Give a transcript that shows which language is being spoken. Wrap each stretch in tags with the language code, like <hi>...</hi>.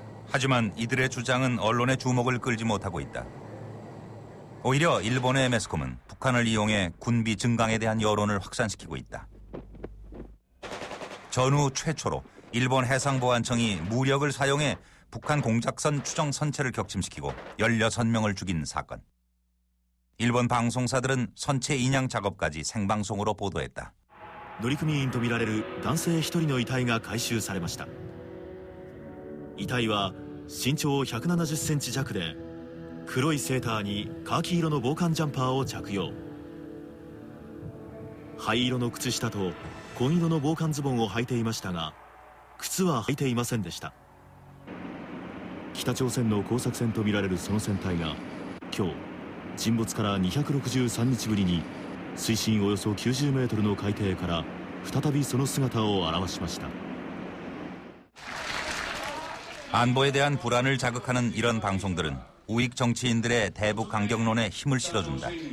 <ko>하지만 이들의 주장은 언론의 주목을 끌지 못하고 있다. 오히려 일본의 매스컴은 북한을 이용해 군비 증강에 대한 여론을 확산시키고 있다. 전후 최초로 일본 해상보안청이 무력을 사용해 북한 공작선 추정 선체를 격침시키고 16명을 죽인 사건. 일본 방송사들은 선체 인양 작업까지 생방송으로 보도했다.</ko> <ja>乗組員とみられる男性1人の遺体が回収されました。遺体は身長170センチ弱で、黒いセーターにカーキ色の防寒ジャンパーを着用。灰色の靴下と紺色の防寒ズボンを履いていましたが、靴は履いていませんでした。北朝鮮の工作船とみられるその船体が今日沈没から263日ぶりに水深およそ90メートルの海底から再びその姿を現しました。</ja> <ko>안보에 대한 불안을 자극하는 이런 방송들은 우익 정치인들의 대북 강경론에 힘을 실어준다.</ko>